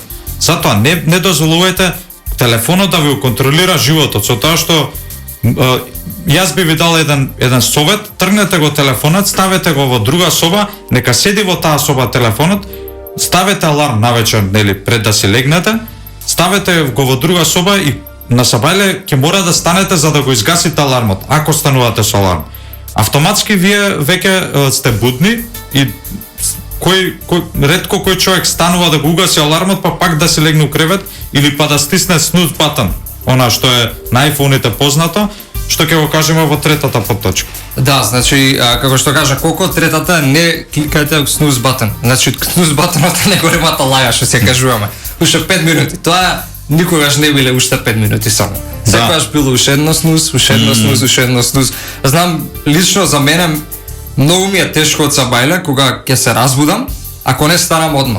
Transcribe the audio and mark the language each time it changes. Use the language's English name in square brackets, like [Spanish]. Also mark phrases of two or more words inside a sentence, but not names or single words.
[Macedonian] Затоа не дозволувајте телефонот да ви контролира животот, со тоа што јас би ви дал еден совет, тргнете го телефонот, ставете го во друга соба, нека седи во таа соба телефонот, ставете аларм навечер, нели, пред да си легнете, ставете го во друга соба и на сабајле ќе мора да станете за да го изгасите алармот, ако станувате со аларм. Автоматски вие веќе сте будни и ретко кој човек станува да го угаси алармот па пак да се легне у кревет или па да стисне [English] snooze button, [Macedonian] она што е на iPhone-ите познато, што ќе го кажеме во третата подточка. Да, значи, како што кажа Коко, третата не кликајте [English] snooze button. [Macedonian] Значи, [English] snooze buttonот [Macedonian] е неголемата лага што се кажуваме. Уште 5 минути. Тоа никогаш не биле уште 5 минути само. Секогаш било уште едно snooze, уште едно snooze, уште едно snooze. Знам, лично за мене многу ми е тешко од сабајле кога ќе се разбудам, ако не станам одма.